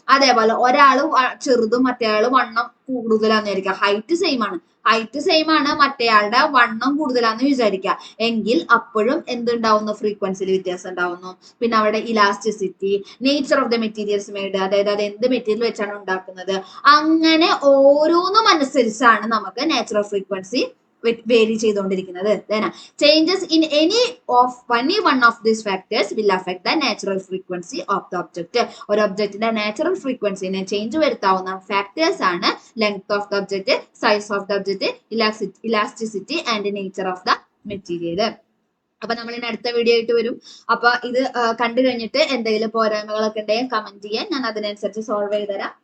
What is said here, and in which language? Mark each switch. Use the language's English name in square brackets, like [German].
[Malayalam] അതേപോലെ ഒരാൾ ചെറുതും മറ്റേയാള് വണ്ണം കൂടുതലാന്ന് വിചാരിക്കുക, ഹൈറ്റ് സെയിം ആണ്, മറ്റേയാളുടെ വണ്ണം കൂടുതലാന്ന് വിചാരിക്കുക. എങ്കിൽ അപ്പോഴും എന്തുണ്ടാവുന്നു, ഫ്രീക്വൻസിയിൽ വ്യത്യാസം ഉണ്ടാവുന്നു. പിന്നെ അവിടെ elasticity, [English] nature of the materials made, [Malayalam] അതായത് അത് എന്ത് മെറ്റീരിയൽ വെച്ചാണ് ഉണ്ടാക്കുന്നത്, അങ്ങനെ ഓരോന്നും അനുസരിച്ചാണ് നമുക്ക് നാച്ചുറൽ ഫ്രീക്വൻസി വേരി ചെയ്തുകൊണ്ടിരിക്കുന്നത്. [English] Changes in any one of these factors will affect the natural frequency of the object. [Malayalam] ഒരു ഒബ്ജക്റ്റിന്റെ നാച്ചുറൽ ഫ്രീക്വൻസിനെ ചേഞ്ച് വരുത്താവുന്ന ഫാക്ടേഴ്സ് ആണ് [English] Length of the object, size of the object, elasticity and nature of the material. [Malayalam] അപ്പൊ നമ്മൾ ഇനി അടുത്ത video ആയിട്ട് വരും. അപ്പൊ ഇത് കണ്ടു കഴിഞ്ഞിട്ട് എന്തെങ്കിലും പോരായ്മകളൊക്കെ ഉണ്ടെങ്കിൽ കമന്റ് ചെയ്യാൻ, ഞാൻ അതിനനുസരിച്ച് സോൾവ് ചെയ്ത് തരാം.